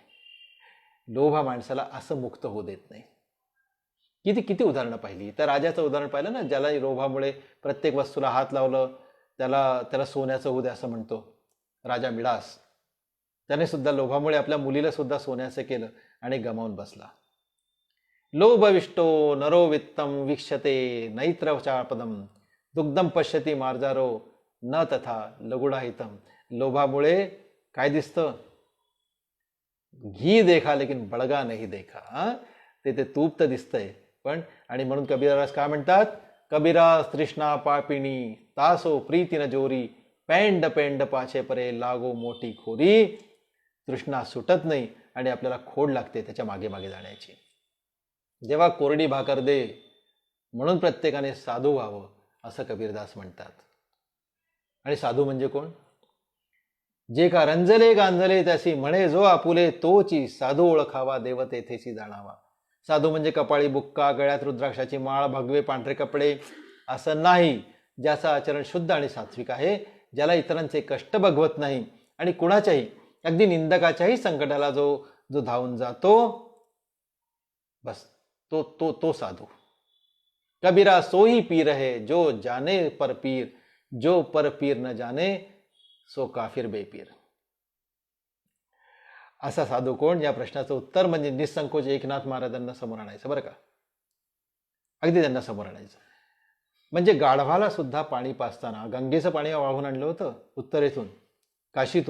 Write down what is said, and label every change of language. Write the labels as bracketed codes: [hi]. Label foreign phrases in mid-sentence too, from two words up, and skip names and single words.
[mr] लोभा माणसाला असं मुक्त होऊ देत नाही. किती उदाहरणं पाहिली. त्या राजाचं उदाहरण पाहिलं ना, ज्याला लोभामुळे प्रत्येक वस्तूला हात लावलं, त्याला सोन्याचं होऊ दे असं म्हणतो राजा मिडास. त्याने सुद्धा लोभामुळे आपल्या मुलीला सुद्धा सोन्याचं केलं आणि गमावून बसला. [sa] लोभविष्टो नरो वित्तम वीक्षते नैत्र चापदम दुग्धम पश्यती मार्जारो न तथा लघुडाहितम. [mr] लोभामुळे काय दिसतं? [hi] घी देखा लेकिन बडगा नाही देखा. [mr] ते तूप तर दिसतंय पण. आणि म्हणून कबीरदास काय म्हणतात? [hi] कबीरा तृष्णा पापिणी तासो प्रीती न जोरी पेंड पाछे परे लागो मोठी खोरी. [mr] तृष्णा सुटत नाही आणि आपल्याला खोड लागते त्याच्या मागे जाण्याची. जेव्हा कोरडी भाकर दे म्हणून प्रत्येकाने साधू व्हावं असं कबीरदास म्हणतात. आणि साधू म्हणजे कोण? जे का रंजले गांजले त्यासी म्हणे जो आपुले तोची साधू ओळखावा देव तेथेची जाणावा. साधू म्हणजे कपाळी बुक्का, गळ्यात रुद्राक्षाची माळ, भगवे पांढरे कपडे असं नाही. ज्याचं आचरण शुद्ध आणि सात्विक आहे, ज्याला इतरांचे कष्ट बघवत नाही आणि कुणाच्याही अगदी निंदकाच्याही संकटाला जो धावून जातो, बस तो साधू. [hi] कबीरा सोही पीर है जो जाने पर पीर, जो पर पीर न जाने सो काफिर बेपीर. [mr] असा साधू कोण? या प्रश्नाचं उत्तर म्हणजे निसंकोच एकनाथ महाराजांना समोर आणायचं बरं का. अगदी त्यांना समोर आणायचं. म्हणजे गाढवाला सुद्धा पाणी पाजताना, गंगेचं पाणी वाहून आणलं होतं उत्तरेतून, काशीतून.